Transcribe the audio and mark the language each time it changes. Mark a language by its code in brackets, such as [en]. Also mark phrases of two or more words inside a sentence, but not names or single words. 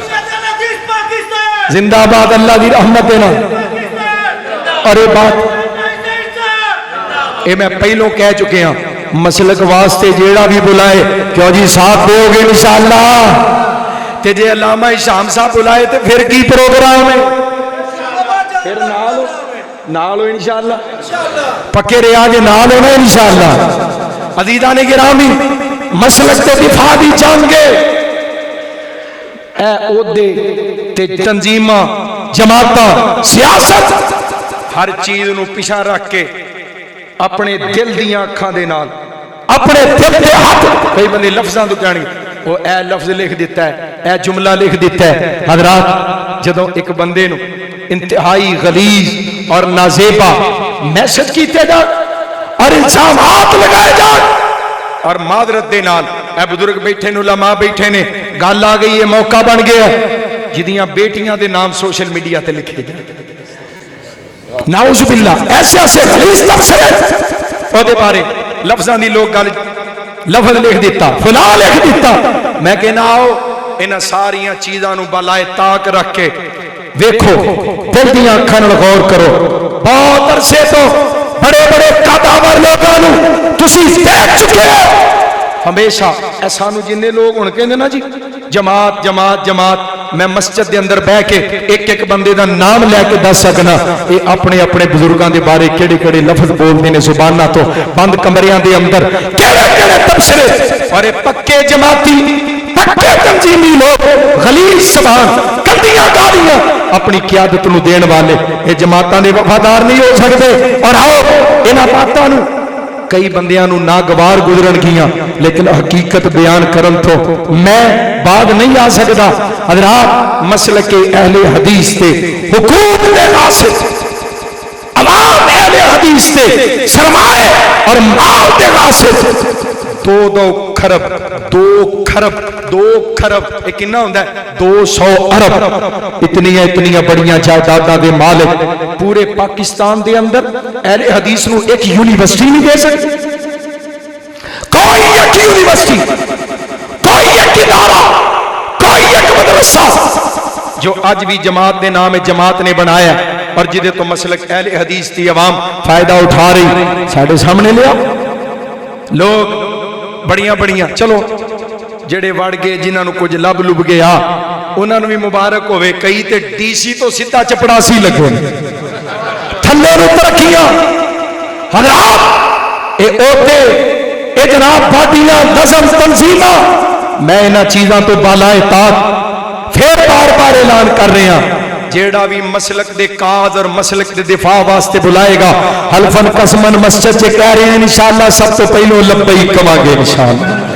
[pa] زندہ باد اللہ دی رحمت دینا. اور یہ بات یہ میں پہلوں کہہ چکے ہیں، مسلک واسطے جیڑا بھی بلائے کیوں جی ساتھ دو گے انشاءاللہ. تے جے علامہ ہشام صاحب بلائے تے پھر کی پروگرام ہے، پھر نال ہو انشاءاللہ پکے رہا جے نال ہونا انشاءاللہ. عزیزان گرامی مسلک تے دفاع دی جنگے اے عہدے تے تنظیماں جماعتاں سیاست ہر چیز نو پیچھے رکھ کے اپنے دل دیاں اکھاں دے نال اپنے دل دے ہاتھ کئی بندے لفظاں تو کہانی وہ اے لفظ لکھ دیتا ہے، اے جملہ لکھ دیتا ہے. حضرات جدوں ایک بندے نو انتہائی غلیظ اور نازیبا میسج کیتے جا اور الزامات لگائے جا اور معذرت دے نال اے بزرگ بیٹھے نے، علماء بیٹھے نے، گل آ گئی ہے، موقع بن گیا جدیاں بیٹیاں دے نام سوشل میڈیا تے لکھے جائے، [ar] نعوذ باللہ [pa] ایسے ایسے غلیظ تبصرے او دے بارے لفظاں دی لوگ گل لفظ لکھ دیتا فلاں لکھ دیتا. میں کہنا آؤ انہاں ساریاں چیزاں نو بالائے طاق رکھ کے دیکھو دل دیاں اکھاں نال غور کرو. بہت عرصے تو بڑے بڑے قداور لوگاں نو تسی دیکھ چکے ہو، ہمیشہ ایسانو جننے لوگ ہن کہندے نا جی جماعت جماعت جماعت، میں مسجد دے اندر بیٹھ کے ایک ایک بندے دا نام لے کے دس سکنا یہ اپنے اپنے بزرگاں دے بارے کیڑے کیڑے لفظ بولدے نے زباناں تو بند کمریاں دے اندر کیڑے کیڑے تبصرے. اور یہ پکے جماعتی پکے تنظیمی لوگ غلیظ زبان گندیاں گالیاں اپنی قیادت نو دین والے یہ جماعتاں دے وفادار نہیں ہو سکتے. اور آؤ انہاں باتاں نو کئی بندیاں نو ناگوار گزرن گیاں لیکن حقیقت بیان کرن تو میں بعد نہیں آ سکتا. حضرات مسلک اہل حدیث تے حقوق دے غاصب عوام اہل حدیث تے سرمائے اور مال دے غاصب دو کھرب ایک کنا ہوندا ہے 200 ارب اتنیاں بڑیاں جائیداداں دے مالک پورے پاکستان دے اندر اہل حدیث نو ایک یونیورسٹی نہیں دے سکتے. کوئی ایک یونیورسٹی کوئی ایک ادارہ کوئی ایک مدرسہ جو آج بھی جماعت دے نام جماعت نے بنایا اور جدے تو مسلک اہل حدیث دی عوام فائدہ اٹھا رہی ساڑھے سامنے لیا. لوگ بڑیاں چلو جڑے وڑ گئے جنہاں نو کچھ لب لب گیا انہاں نو بھی مبارک ہوئے. کئی تے ڈی سی تو سیدھا چپڑاسی لگے تھلے نو ترقیاں. حضرات اے اوتے اے جناب پارٹیاں نظم تنظیماں میں انہاں چیزاں تو بالائے طاق پھر بار بار اعلان کر رہے ہیں جیڑا بھی مسلک دے کاز اور مسلک دے دفاع واسطے بلائے گا حلفن قسمن مسجد سے کہہ رہے ہیں انشاءاللہ سب تو پہلو لبیک کما گے انشاءاللہ.